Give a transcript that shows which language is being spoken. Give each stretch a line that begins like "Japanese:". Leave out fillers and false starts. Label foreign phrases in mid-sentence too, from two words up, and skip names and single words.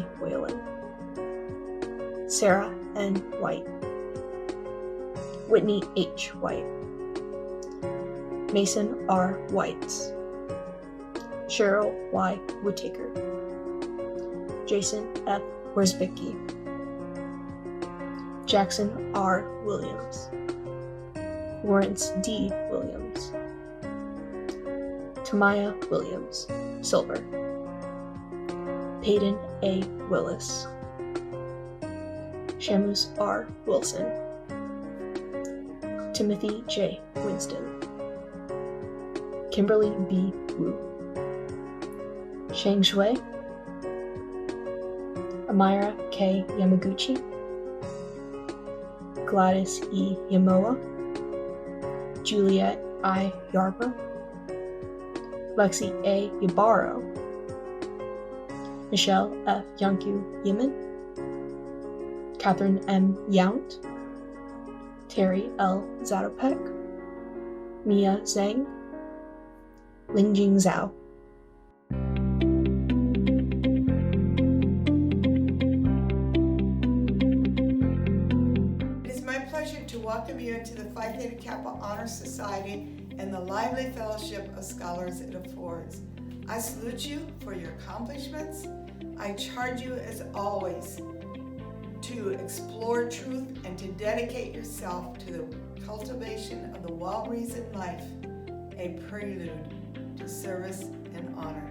English: Whalen, Sarah N. White, Whitney H. White, Mason R. Whites, Cheryl Y. Whittaker, Jason F. Worsbicky, Jackson R. Williams, Lawrence D. Williams, Tamaya Williams, Silver, Peyton A. Willis, Shamus R. Wilson, Timothy J. Winston, Kimberly B. Wu, Shang Shui, Amira K. Yamaguchi, Gladys E. Yamoa, Juliet I. Yarber, Lexi A. Yabaro, Michelle F. Yanku Yemen, Catherine M. Yount, Terry L. Zatopek, Mia Zhang, Lingjing Zhao. It is my pleasure to welcome you into the Phi Theta Kappa Honor Society and the lively fellowship of scholars it affords. I salute you for your accomplishments. I charge you, as always, to explore truth and to dedicate yourself to the cultivation of the well-reasoned life, a prelude to service and honor.